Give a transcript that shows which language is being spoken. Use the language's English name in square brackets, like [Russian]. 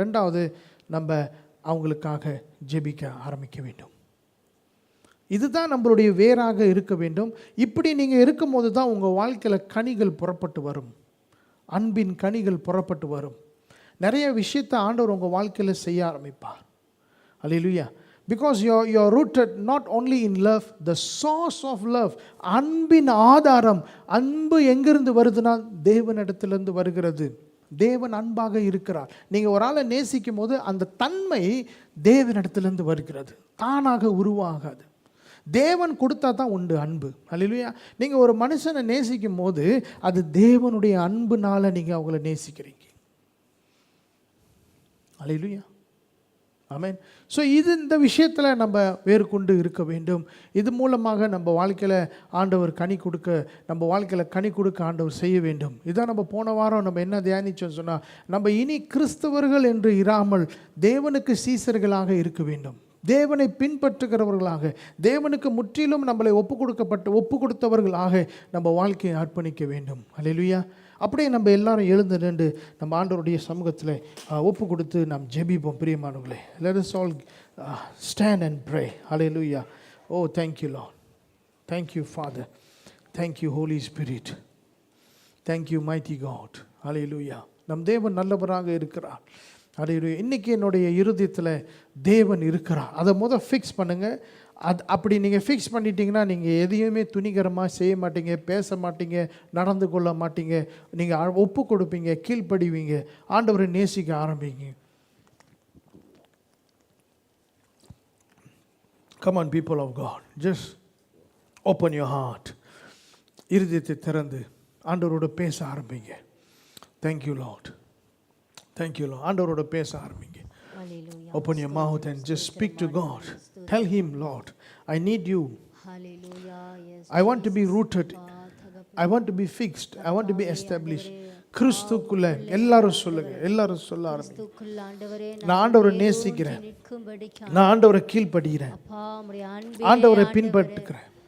[Tamil] ரெண்டாவது நம்ம அவங்களுக்காக ஜெபிக்க ஆரம்பிக்க வேண்டும். இதுதான் நம்மளுடைய வேறாக இருக்க வேண்டும். இப்படி நீங்கள் இருக்கும்போது தான் உங்கள் வாழ்க்கையில் கனிகள் புறப்பட்டு வரும், அன்பின் கனிகள் புறப்பட்டு வரும். நிறைய விஷயத்தை ஆண்டவர் உங்கள் வாழ்க்கையில் செய்ய ஆரம்பிப்பார். அல்லேலூயா. [English] Because you're rooted not only in love, the source of love, [Tamil] அன்பின் ஆதாரம். அன்பு எங்கிருந்து வருதுன்னா தேவனிடத்திலிருந்து வருகிறது. தேவன் அன்பாக இருக்கிறார். நீங்கள் ஒரு ஆளை நேசிக்கும் போது அந்த தன்மை தேவனிடத்திலிருந்து வருகிறது, தானாக உருவாகாது. தேவன் கொடுத்தா தான் உண்டு அன்பு. அல்லேலூயா. நீங்கள் ஒரு மனுஷனை நேசிக்கும் போது அது தேவனுடைய அன்புனால நீங்கள் அவங்கள நேசிக்கிறீங்க. அல்லேலூயா. ஆமென். ஸோ இந்த விஷயத்தில் நம்ம வேறுகொண்டு இருக்க வேண்டும். இது மூலமாக நம்ம வாழ்க்கையில் ஆண்டவர் கனி கொடுக்க, நம்ம வாழ்க்கையில் கனி கொடுக்க ஆண்டவர் செய்ய வேண்டும். இதான் நம்ம போன வாரம் நம்ம என்ன தியானிச்சோம் சொன்னால், நம்ம இனி கிறிஸ்தவர்கள் என்று இராமல் தேவனுக்கு சீசர்களாக இருக்க வேண்டும். தேவனை பின்பற்றுகிறவர்களாக, தேவனுக்கு முற்றிலும் நம்மளை ஒப்பு கொடுத்தவர்களாக நம்ம வாழ்க்கையை அர்ப்பணிக்க வேண்டும். அல்லேலூயா. அப்படியே நம்ம எல்லாரும் எழுந்து நின்று நம்ம ஆண்டவருடைய சமூகத்தில் ஒப்பு கொடுத்து நாம் ஜெபிப்போம். பிரியமானவர்களே, [English] let us all stand and pray. Hallelujah. Oh, thank you, Lord. Thank you, Father. Thank you, Holy Spirit. Thank you, mighty God. Hallelujah. [Tamil] நம் தேவன் நல்லவராக இருக்கிறார். Hallelujah. இன்னைக்கு என்னுடைய இருதயத்தில் தேவன் இருக்கிறார். அதை ஃபிக்ஸ் பண்ணுங்கள். அப்படி நீங்கள் ஃபிக்ஸ் பண்ணிட்டீங்கன்னா நீங்கள் எதையுமே துணிகரமாக செய்ய மாட்டீங்க, பேச மாட்டீங்க, நடந்து கொள்ள மாட்டீங்க. நீங்கள் ஒப்பு கொடுப்பீங்க, கீழ்ப்படிவீங்க, ஆண்டவரை நேசிக்க ஆரம்பிங்க. [English] Come on, people of God, just open your heart. [Tamil] இருதயத்தை திறந்து ஆண்டவரோட பேச ஆரம்பிங்க. [English] Thank you, Lord. Thank you, Lord. [Tamil] ஆண்டவரோட பேச ஆரம்பிங்க. [English] Hallelujah. Open your mouth and just speak to God. Tell Him, Lord, I need you. Hallelujah. Yes. I want to be rooted. I want to be fixed. I want to be established. [Tamil] கிறிஸ்துக்குள்ள எல்லாரும் சொல்லுங்க. எல்லாரும் சொல்ல ஆரம்பிங்க. நான் ஆண்டவரை நேசிக்கிறேன், நான் ஆண்டவரை கீழ்ப்படிகிறேன், ஆண்டவரை பின்பற்றுகிறேன்.